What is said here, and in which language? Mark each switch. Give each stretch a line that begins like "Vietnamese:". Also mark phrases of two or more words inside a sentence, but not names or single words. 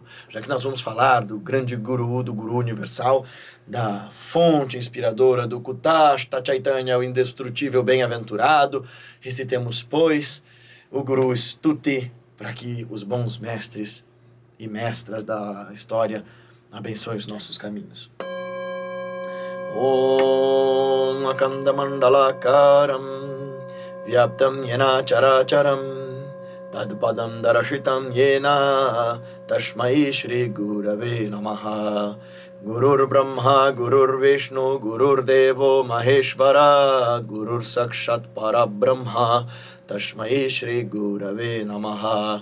Portuguese: Já que nós vamos falar do grande Guru, do Guru universal, da fonte inspiradora do Kutashta Chaitanya, o indestrutível bem-aventurado, recitemos, pois, o Guru Stuti, para que os bons mestres e mestras da história abençoem os nossos caminhos.
Sanskrit: ॐ अखण्डमण्डलाकारं व्याप्तं येन चराचरम् तत्पदं दर्शितं येन तस्मै श्री गुरवे नमः. गुरुर् ब्रह्मा, गुरुर् विष्णु, गुरुर् देवो महेश्वरः, गुरुः साक्षात् परब्रह्म, तस्मै श्री गुरवे नमः.